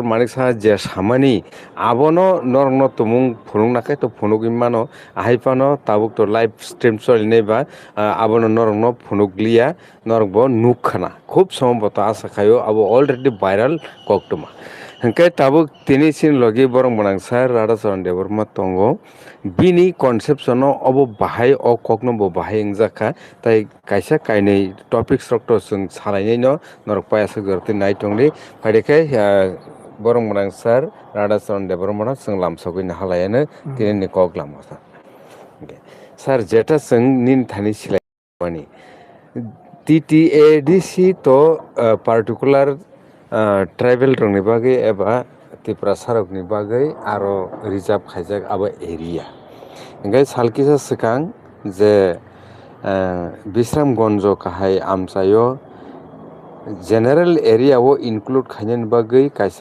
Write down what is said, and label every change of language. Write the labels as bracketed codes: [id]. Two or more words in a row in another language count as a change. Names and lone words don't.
[trp] Manik Saha je samani abono norokno tumung phunuknakhai to phunugui mano ahaipano tabuk to [en] live stream [trp] cholinai ba abono norokno phunukliya norok bo nukkana khub সম্ভবত asa khaio abo [en] already viral [trp] koktoma hingke tabuk tini sin logi borong banang sar Radhacharan Deborma tongo bini conception o obo bahai o kokno bo bahai wngjakha tai kaisa kainui topics rok to chung salainai no norok payasuk joroti naitongli paidekhai borong banang sar Radhacharan Deborma no chung lamsogui halayano tini ni kok lamo sar jeta chung nin thani silaimani TTADC to [en] particular tribal [trp] rokni bagui eba Tripura sarok ni bagui aro reserve khaijak abo area hingke salkisa swkang je Bisramgonjo kahai amchaio [en] general area [trp] o include khainani bagui kaisa